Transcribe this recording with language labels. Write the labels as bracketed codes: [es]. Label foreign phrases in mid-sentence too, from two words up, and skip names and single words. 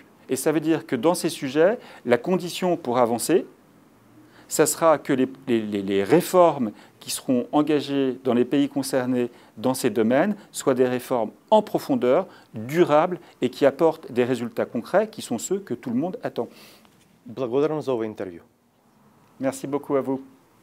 [fr] Et ça veut dire que dans ces sujets, la condition pour avancer, ça sera que les réformes qui seront engagées dans les pays concernés dans ces domaines soient des réformes en profondeur, durables et qui apportent des résultats concrets qui sont ceux que tout le monde attend. [mk] Благодарам за ова интервју. [fr] Merci beaucoup à vous.